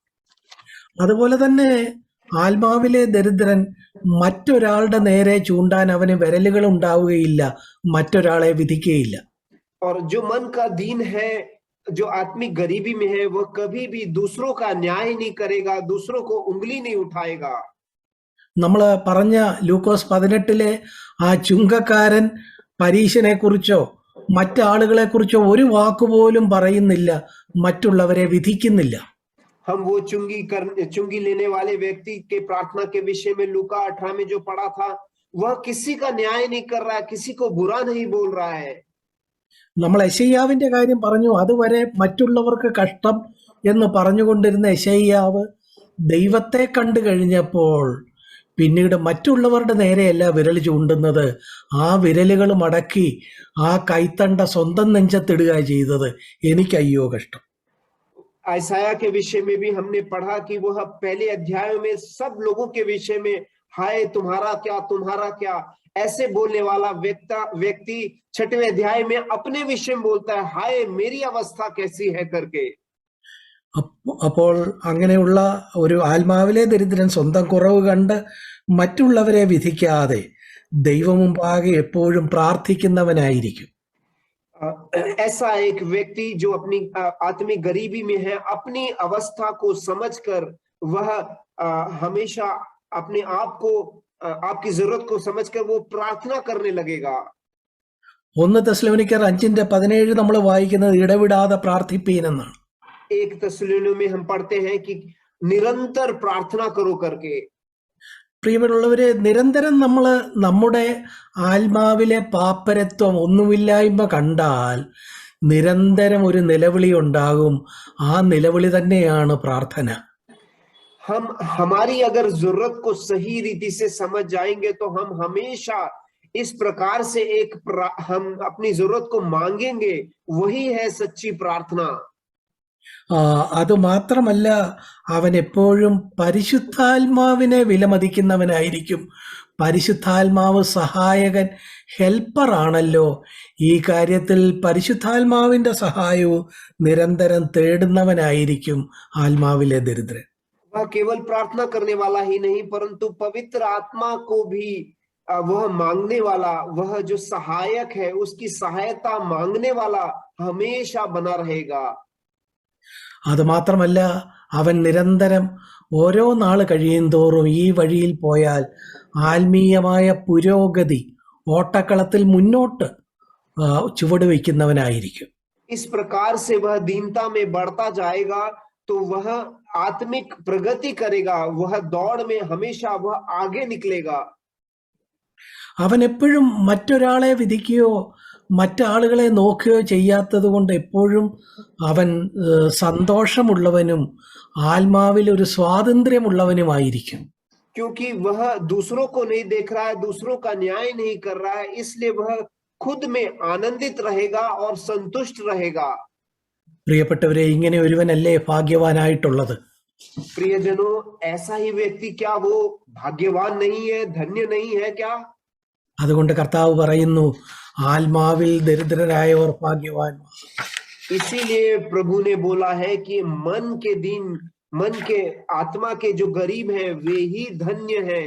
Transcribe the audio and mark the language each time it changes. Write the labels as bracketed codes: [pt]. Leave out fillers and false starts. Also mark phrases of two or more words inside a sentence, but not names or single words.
[ml] അതുപോലെ തന്നെ ആത്മാവിലെ ദരിദ്രൻ മറ്റൊരാളുടെ നേരെ ചൂണ്ടാൻ അവന് വിരലുകൾ ഉണ്ടാവുകയില്ല, മറ്റൊരാളെ വിധിക്കുകയില്ല. [hi] और जो मन का दीन है, जो आत्मिक गरीबी में है, वह कभी भी दूसरों का न्याय नहीं करेगा, दूसरों को उंगली नहीं उठाएगा। [ml] നമ്മൾ പറഞ്ഞ ലൂക്കോസ് 18 ആ ചുങ്കക്കാരൻ പരീശനെ കുറിച്ചോ മറ്റാളുകളെ കുറിച്ചോ ഒരു വാക്കുപോലും പറയുന്നില്ല, മറ്റുള്ളവരെ വിധിക്കുന്നില്ല. [hi] हम वो चुंगी लेने वाले व्यक्ति के प्रार्थना के विषय में लूका 18 में जो पढ़ा था, वह किसी का न्याय नहीं कर रहा है, किसी को बुरा नहीं बोल रहा है। [ml] നമ്മൾ യെശയ്യാവിന്റെ കാര്യം പറഞ്ഞു. അതുവരെ മറ്റുള്ളവർക്ക് കഷ്ടം എന്ന് പറഞ്ഞുകൊണ്ടിരുന്ന യെശയ്യാവ് ദൈവത്തെ കണ്ടു കഴിഞ്ഞപ്പോൾ പിന്നീട് മറ്റുള്ളവരുടെ നേരെയല്ല വിരൽ ചൂണ്ടുന്നത്, ആ വിരലുകൾ മടക്കി ആ കൈത്തണ്ട സ്വന്തം നെഞ്ചത്തിടുക ചെയ്തത്. എനിക്കയ്യോ കഷ്ടം. [hi] आयसाया के विषय में भी हमने पढ़ा कि वह पहले अध्यायों में सब लोगों के विषय में हाय तुम्हारा क्या ऐसे बोलने वाला व्यक्ति 6वें अध्याय में अपने विषय में बोलता है, हाय मेरी अवस्था कैसी है करके। [ml] അപ്പോൾ അങ്ങനെയുള്ള ഒരു ആത്മാവിലെ ദരിദ്രൻ സ്വന്തം കുറവ് കണ്ട് മറ്റുള്ളവരെ വിധിക്കാതെ ദൈവമുമ്പാകെ എപ്പോഴും പ്രാർത്ഥിക്കുന്നവനായിരിക്കും. [hi] ऐसा एक व्यक्ति जो अपनी आत्मिक गरीबी में है, अपनी अवस्था को समझकर वह हमेशा अपने आप को, आपकी जरूरत को समझकर वो प्रार्थना करने लगेगा। [ml] 1 തെസ്സലോനിക്കർ 5:17 നമ്മൾ വായിക്കുന്നത് ഇടവിടാതെ പ്രാർത്ഥിപ്പീൻ എന്നാണ്. [hi] 1 തെസ്സലോനിക്കർ में हम पढ़ते हैं कि निरंतर प्रार्थना करो करके। [ml] പ്രിയമുള്ളവരെ, നിരന്തരം നമ്മൾ നമ്മുടെ ആത്മാവിലെ പാപ്പരത്വം, ഒന്നുമില്ലായ്മ കണ്ടാൽ നിരന്തരം ഒരു നിലവിളി ഉണ്ടാകും. ആ നിലവിളി തന്നെയാണ് പ്രാർത്ഥന. [hi] हम हमारी अगर जरूरत को सही रीति से समझ जाएंगे तो हम हमेशा इस प्रकार से हम अपनी जरूरत को मांगेंगे, वही है सच्ची प्रार्थना। [ml] അതുമാത്രമല്ല, അവൻ എപ്പോഴും പരിശുദ്ധാത്മാവിനെ വിലമതിക്കുന്നവനായിരിക്കും. പരിശുദ്ധാത്മാവ് സഹായകൻ, ഹെൽപ്പർ ആണല്ലോ. ഈ കാര്യത്തിൽ പരിശുദ്ധാത്മാവിന്റെ സഹായവും നിരന്തരം തേടുന്നവനായിരിക്കും ആത്മാവിലെ ദരിദ്രൻ. [hi] वह केवल प्रार्थना करने वाला ही नहीं परंतु पवित्र आत्मा को भी वह मांगने वाला, वह जो सहायक है उसकी सहायता मांगने वाला हमेशा बना रहेगा। [ml] അതുമാത്രമല്ല, അവൻ നിരന്തരം ഓരോ നാൾ കഴിയുന്തോറും ഈ വഴിയിൽ പോയാൽ ആത്മീയമായ പുരോഗതി ഓട്ടക്കളത്തിൽ മുന്നോട്ട് ചുവട് വയ്ക്കുന്നവനായിരിക്കും. [hi] इस प्रकार से वह दीनता में बढ़ता जाएगा तो वह आत्मिक प्रगति करेगा, वह दौड़ में हमेशा वह आगे निकलेगा। [ml] അവൻ എപ്പോഴും മറ്റൊരാളെ വിധിക്കുകയോ മറ്റാളുകളെ നോക്കുകയോ ചെയ്യാത്തത് കൊണ്ട് എപ്പോഴും അവൻ സന്തോഷമുള്ളവനും ആത്മാവിൽ ഒരു സ്വാതന്ത്ര്യമുള്ളവനുമായിരിക്കും. [hi] क्योंकि वह दूसरों को नहीं देख रहा है, दूसरों का न्याय नहीं कर रहा है, इसलिए वह खुद में आनंदित रहेगा और संतुष्ट रहेगा। [ml] പ്രിയപ്പെട്ടവരെ, ഇങ്ങനെ ഒരുവനല്ലേ ഭാഗ്യവാനായിട്ടുള്ളത്? [hi] प्रियजनों, ऐसा ही व्यक्ति क्या वो भाग्यवान नहीं है, धन्य नहीं है क्या? [ml] അതുകൊണ്ട് കർത്താവ് പറയുന്നു, ആത്മാവിൽ ദരിദ്രരായവർ ഭാഗ്യവാൻ. [hi] इसीलिए प्रभु ने बोला है कि मन के आत्मा के जो गरीब हैं वे ही धन्य हैं।